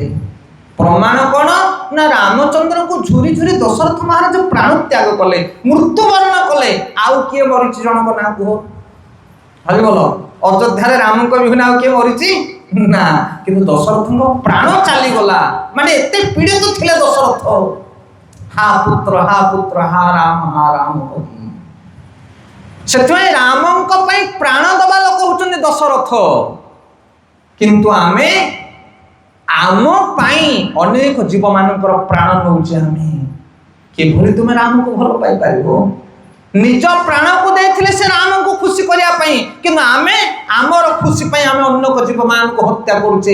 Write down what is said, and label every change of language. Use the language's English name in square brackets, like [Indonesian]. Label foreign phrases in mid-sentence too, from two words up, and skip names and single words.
[Odia] ପ୍ରମାଣ କଣ ନା ରାମଚନ୍ଦ୍ରଙ୍କୁ ଝୁରି ଝୁରି ଦଶରଥ ମହାରାଜ ପ୍ରାଣ ତ୍ୟାଗ କଲେ, ମୃତ୍ୟୁବରଣ କଲେ। ଆଉ କିଏ ମରିଛି ଜଣଙ୍କ ନାଁ କୁହ? ହରିବୋଲ। ଅଯୋଧ୍ୟାରେ ରାମଙ୍କ ବିହୁନେ ଆଉ କିଏ ମରିଛି ନା, କିନ୍ତୁ ଦଶରଥଙ୍କ ପ୍ରାଣ ଚାଲିଗଲା। ମାନେ ଏତେ ପୀଡ଼ିତ ଥିଲେ ଦଶରଥ। [Hindi] हा पुत्र हा राम कही। [Odia] ସେଥିପାଇଁ ରାମଙ୍କ ପାଇଁ ପ୍ରାଣ ଦବା ଲୋକ ହଉଛନ୍ତି ଦଶରଥ। କିନ୍ତୁ ଆମେ ଆମ ପାଇଁ ଅନେକ ଜୀବମାନଙ୍କର ପ୍ରାଣ ନେଉଛେ। ଆମେ କିଭଳି ତୁମେ ରାମକୁ ଭଲ ପାଇପାରିବ? ନିଜ ପ୍ରାଣକୁ ଦେଇଥିଲେ ସେ ରାମଙ୍କୁ ଖୁସି କରିବା ପାଇଁ, କିନ୍ତୁ ଆମେ ଆମର ଖୁସି ପାଇଁ ଆମେ ଅନେକ ଜୀବମାନଙ୍କୁ ହତ୍ୟା କରୁଛେ।